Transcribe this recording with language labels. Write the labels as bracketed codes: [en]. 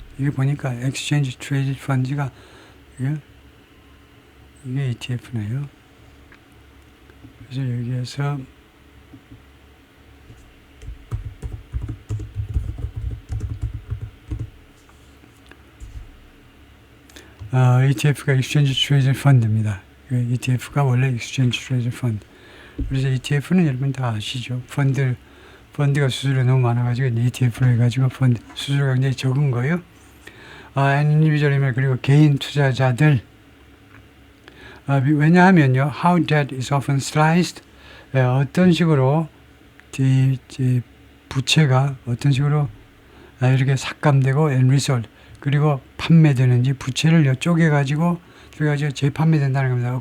[ko] 이게 보니까 Exchange Traded Funds가 이게 ETF네요. 그래서 여기에서 ETF가 Exchange Traded Fund입니다. ETF가 원래 Exchange Traded Fund. 그래서 ETF는 여러분 다 아시죠? 펀드가 수수료가 너무 많아가지고 ETF로 해가지고 펀드 수수료가 굉장히 적은 거예요. 인디비주얼이면, 그리고 개인 투자자들, 왜냐하면요, [en] how debt is often sliced, [ko] 어떤 식으로 부채가 어떤 식으로 이렇게 삭감되고 [en] and resold, [ko] 그리고 판매되는지, 부채를 쪼개가지고 재판매된다는 겁니다.